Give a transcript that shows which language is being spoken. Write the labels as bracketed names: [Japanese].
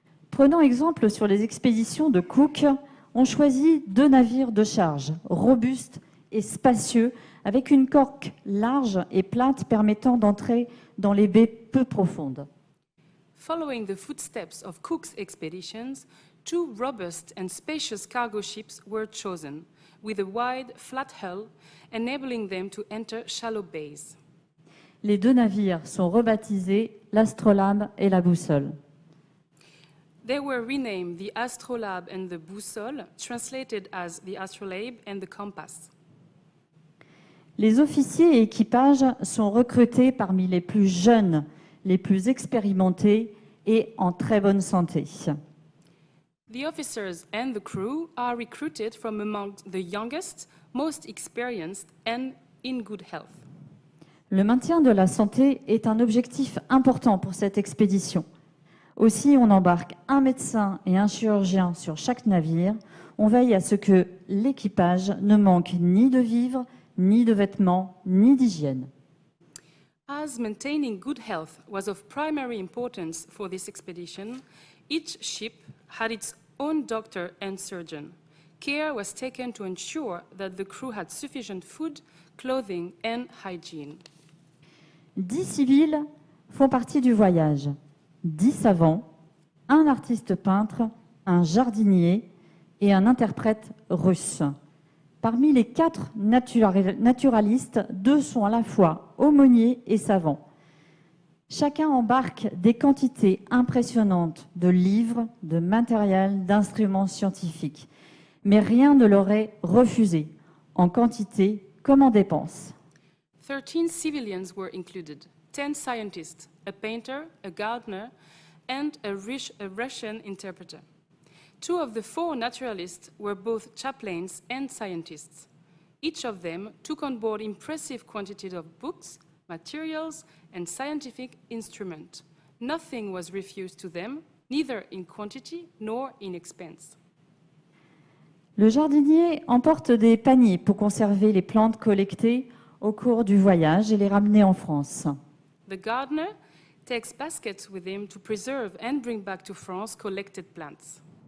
[French] Prenant exemple sur les expéditions de Cook, on choisit 2 navires de charge, robustes et spacieux, avec une coque large et plate permettant d'entrer dans les baies peu profondes. [English] Following the footsteps of Cook's expeditions, 2 robust and spacious cargo ships were chosen, with a wide, flat hull, enabling them to enter shallow bays. [French] Les 2 navires sont rebaptisés l'Astrolabe et la Boussole. [English] They were renamed the Astrolabe and the Boussole, translated as the Astrolabe and the Compass. [French] Les officiers et équipages sont recrutés parmi les plus jeunes, les plus expérimentés et en très bonne santé. [English] The officers and the crew are recruited from among the youngest, most experienced, and in good health. [French] Le maintien de la santé est un objectif important pour cette expédition. Aussi, on embarque un médecin et un chirurgien sur chaque navire. On veille à ce que l'équipage ne manque ni de vivres, ni de vêtements, ni d'hygiène. [English] As maintaining good health was of primary importance for this expedition, each ship had its own doctor and surgeon. Care was taken to ensure that the crew had sufficient food, clothing, and hygiene. [French] 10 civils font partie du voyage. 10 savants, un artiste peintre, un jardinier et un interprète russe. Parmi les 4 naturalistes, 2 sont à la fois aumôniers et savants. Chacun embarque des quantités impressionnantes de livres, de matériel, d'instruments scientifiques. Mais rien ne leur est refusé, en quantité comme en dépenses. [English] 13 civilians were included, 10 scientists, a painter, a gardener, and a Russian interpreter. 2 of the 4 naturalists were both chaplains and scientists. Each of them took on board impressive quantities of books, materials, and scientific instruments. Nothing was refused to them, neither in quantity nor in expense. [French] Le jardinier emporte des paniers pour conserver les plantes collectées au cours du voyage et les ramener en France. [English] The gardener takes baskets with him to preserve and bring back to France collected plants.